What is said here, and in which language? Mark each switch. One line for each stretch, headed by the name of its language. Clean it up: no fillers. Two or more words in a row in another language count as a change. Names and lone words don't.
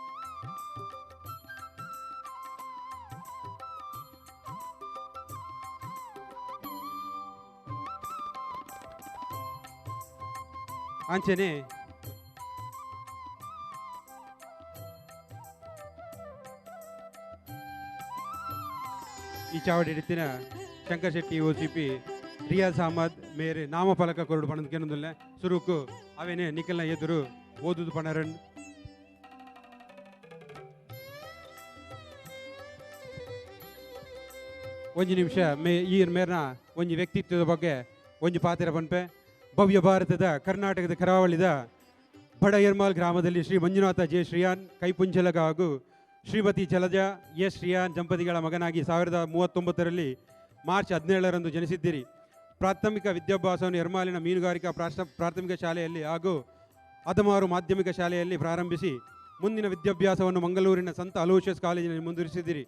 Tulu: ಅಂಚನೆ ಈ ಚಾವಡಿ ಹಿಡಿತಿನ ಶಂಕರ್ ಶೆಟ್ಟಿ OCP ರಿಯಾಜ್ ಅಹಮದ್ ಮೇರೆ ನಾಮಫಲಕ ಕೊರಡು ಪಣದ ಕೇನೊಂದುಲ್ಲೆ ಸುರುಕು ಅವೇನೆ ನಿಖಲ್ನ ಎದುರು ಓದುದು ಪಣರನ್ ಒಂಜಿ ನಿಮಿಷ ಈ ಮೇರ್ನ ಒಂಜಿ ವ್ಯಕ್ತಿತ್ವದ ಬಗ್ಗೆ ಒಂಜಿ ಪಾತ್ರ ಪನ್ಪೆ
Kannada: ಭವ್ಯ ಭಾರತದ ಕರ್ನಾಟಕದ ಕರಾವಳಿದ ಬಡ ಯರ್ಮಾಲ್ ಗ್ರಾಮದಲ್ಲಿ ಶ್ರೀ ಮಂಜುನಾಥ ಜೆ ಶ್ರೀಯಾನ್ ಕೈಪುಂಚಲಗ ಹಾಗೂ ಶ್ರೀಮತಿ ಜಲಜಾ ಎಸ್ ಶ್ರೀಯಾನ್ ದಂಪತಿಗಳ ಮಗನಾಗಿ 1939ರಲ್ಲಿ ಮಾರ್ಚ್ 17ರಂದು ಜನಿಸಿದ್ದೀರಿ. ಪ್ರಾಥಮಿಕ ವಿದ್ಯಾಭ್ಯಾಸವನ್ನು ಎರ್ಮಾಲಿನ ಮೀನುಗಾರಿಕಾ ಪ್ರಾಥಮಿಕ ಶಾಲೆಯಲ್ಲಿ ಹಾಗೂ ಅದಮಾರು ಮಾಧ್ಯಮಿಕ ಶಾಲೆಯಲ್ಲಿ ಪ್ರಾರಂಭಿಸಿ ಮುಂದಿನ ವಿದ್ಯಾಭ್ಯಾಸವನ್ನು ಮಂಗಳೂರಿನ ಸಂತ ಅಲೋಷಿಯಸ್ ಕಾಲೇಜಿನಲ್ಲಿ ಮುಂದುವರಿಸಿದ್ದೀರಿ.